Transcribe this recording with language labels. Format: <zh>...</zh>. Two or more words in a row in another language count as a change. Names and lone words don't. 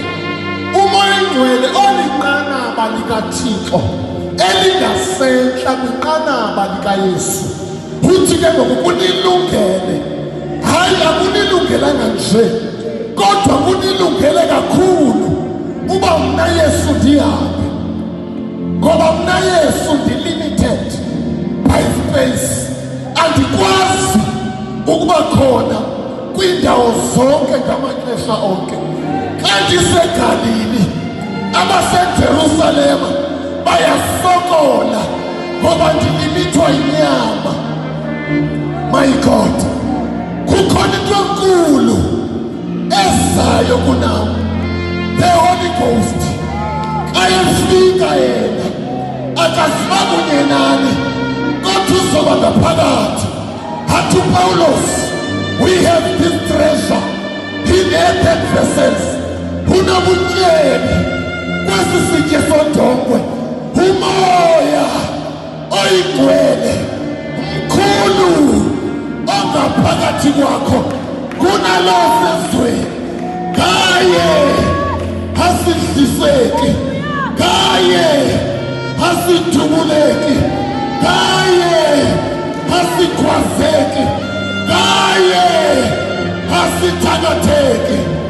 <xh>Umoya oyingcwele olinqanaba likaThixo elingasentla kwinqanaba likaYesu. Uthi ke ngoku kunilungele, hayi akunilungelanga nje, kodwa kunilungele kakhulu uba mna Yesu ndihambe, ngoba mna Yesu ndi-</xh> <en>limited by space.</en> <xh>Andikwazi ukuba khona kwiindawo zonke ngamaxesha onke. Xa ndiseGalili abaseJerusalema bayasokola ngoba ndilimithwa yinyama.</xh> <en>My God,</en> <xh>kukhona into enkulu ezayo kunam.</xh> <en>The Holy Ghost</en> <xh>ayefika yena akaziba kunye nani, kodwa uzoba ngaphakathi.</xh> <en>To Paulos, we have this treasure in earthen vessels.</en> <xh>Unabutyeni kwesi sitye sodongwe, umoya oyingcwele mkhulu ongaphakathi kwakho kunalo sezweni. Ngaye asidliseki, ngaye asidubuleki, ngaye asikhwazeki, ngaye asithandatheki.</xh>